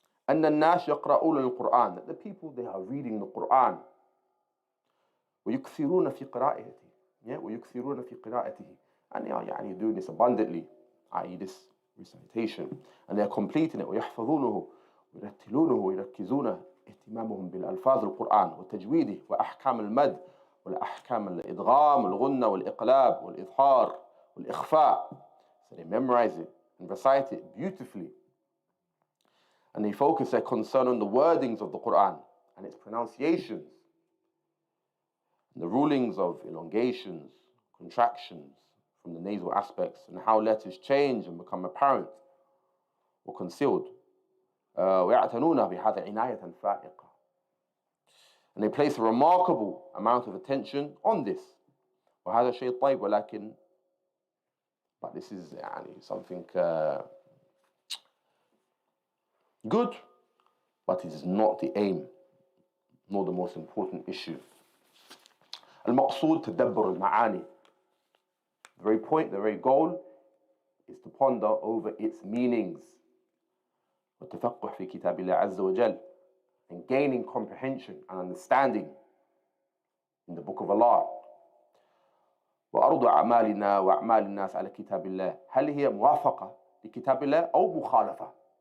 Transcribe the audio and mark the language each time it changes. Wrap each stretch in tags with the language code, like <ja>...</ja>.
<ar>أن الناس يقرؤون القرآن,</ar> <en>that the people, they are reading the Quran.</en> <ar>ويكثرون في قراءته. ويكثرون في قراءته.</ar> <en>And they are doing this abundantly, i.e. this recitation. And they are completing it.</en> <ar>ويحفظونه ويرتلونه ويركزون اهتمامهم بالألفاظ القرآن وتجويده وأحكام المد والأحكام الإدغام والغنة والإقلاب والإظهار والإخفاء.</ar> <en>So they memorize it and recite it beautifully. And they focus their concern on the wordings of the Quran and its pronunciations, and the rulings of elongations, contractions from the nasal aspects, and how letters change and become apparent or concealed.</en> <ar>ويعتنون بهذا عناية فائقة.</ar> <en>And they place a remarkable amount of attention on this.</en> <ar>وهذا شيء طيب ولكن,</ar> <en>but this is something good, but it is not the aim, nor the most important issue.</en> <ar>المقصود تدبر المعاني.</ar> <en>The very point, the very goal is to ponder over its meanings.</en> <ar>والتفقه في كتاب الله عز وجل,</ar> <en>and gaining comprehension and understanding in the book of Allah.</en> <ar>وأرض أعمالنا وأعمال الناس على كتاب الله, هل هي موافقة لكتاب الله أو مخالفة?</ar>